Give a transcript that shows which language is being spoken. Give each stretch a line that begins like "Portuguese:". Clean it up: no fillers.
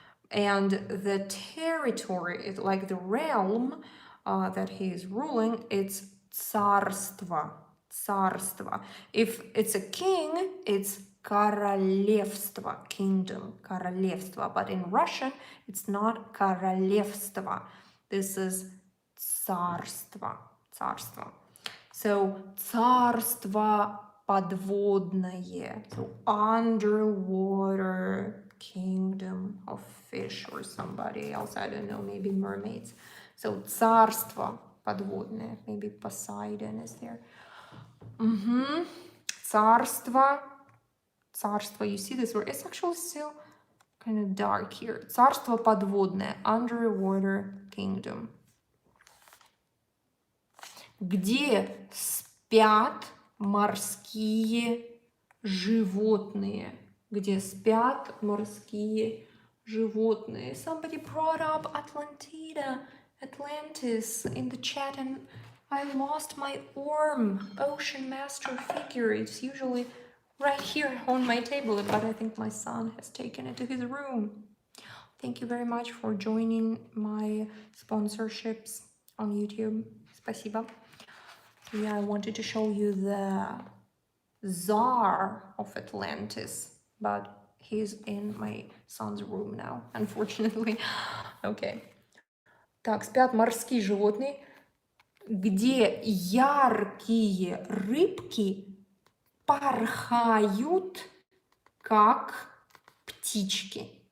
English: And the territory, is like the realm that he is ruling, it's царство. Царство. If it's a king, it's королевство, kingdom, королевство. But in Russian, it's not королевство. This is царство, царство.
Russian: So, царство подводное.
English: So, underwater kingdom of fish or somebody else. I don't know, maybe mermaids.
Russian: So, царство подводное.
English: Maybe Poseidon is there.
Russian: Царство.
English: Царство, you see this word? It's actually still kind of dark here.
Russian: Царство подводное.
English: Underwater kingdom.
Russian: Где спят морские животные? Где спят морские животные?
English: Somebody brought up Atlantis in the chat, and I lost my Ocean Master figure. It's usually right here on my table, but I think my son has taken it to his room. Thank you very much for joining my sponsorships on YouTube.
Russian: Спасибо.
English: Yeah, I wanted to show you the Tsar of Atlantis, but he's in my son's room now, unfortunately. Okay.
Russian: Так, спят морские животные, где яркие рыбки порхают, как птички.